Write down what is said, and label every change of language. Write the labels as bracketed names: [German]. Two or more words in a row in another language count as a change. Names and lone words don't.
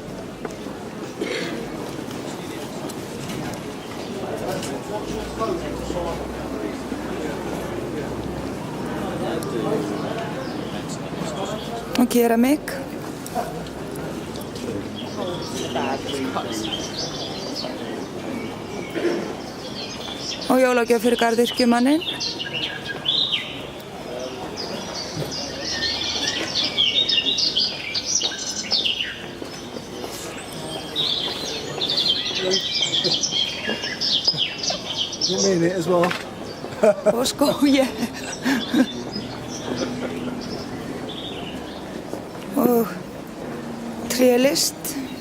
[Icelandic] Og keramik. Og jólagjöf fyrir garðyrkjumanninn. [English] You mean it as well? [Icelandic] Og skói. Og trélist.